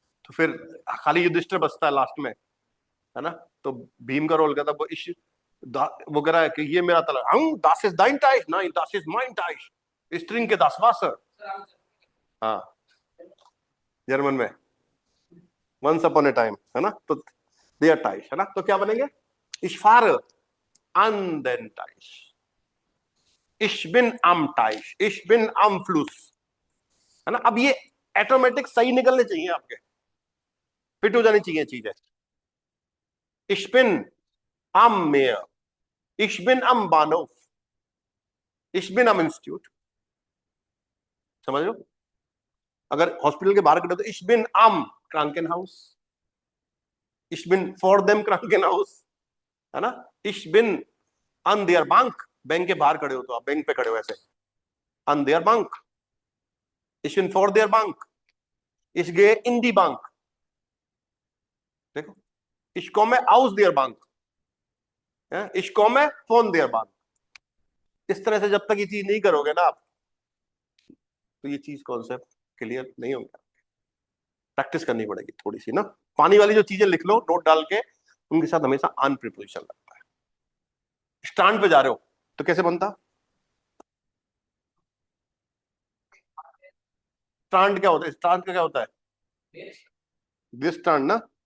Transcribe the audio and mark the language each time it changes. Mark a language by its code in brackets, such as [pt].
[hi] तो फिर खाली युधिष्ठिर बचता है लास्ट में, है ना। तो भीम का रोल करता वो वो कह रहा है कि ये मेरा तलवार, हम [de] das ist dein Teich, nein das ist mein Teich, ich trinke das Wasser। [hi] हाँ, जर्मन में वंस अपॉन ए टाइम, है ना। तो देयर टाइश, है ना। तो क्या बनेंगे, [de] ich fahre an den Teich, ich bin am Teich, ich bin am Fluss, है ना। [hi] अब ये ऑटोमेटिक सही निकलने चाहिए, आपके फिट हो जानी चाहिए चीजें। [de] ich bin am Meer, ich bin am Bahnhof, ich bin am Institut, [hi] समझ लो। अगर हॉस्पिटल के बाहर खड़े तो [de] ich bin am Krankenhaus, ich bin for them Krankenhaus, है ना। ich bin an der Bank, [hi] bank के बाहर खड़े हो तो आप बैंक पे खड़े हो ऐसे, [de] an der Bank, ich bin for der Bank, ich gehe in die Bank, देखो, ich komme aus der Bank, ich komme von der Bank। [hi] इस तरह से जब तक ये चीज नहीं करोगे ना आप, तो ये चीज कॉन्सेप्ट क्लियर नहीं होगा। प्रैक्टिस करनी पड़ेगी थोड़ी सी ना। पानी वाली जो चीजें लिख लो नोट डाल के, उनके साथ हमेशा अन प्रीपोजिशन लगता है। स्टैंड पे जा रहे हो तो कैसे बनता, स्टैंड क्या होता है, स्टैंड का क्या होता है, दिस स्टैंड ना।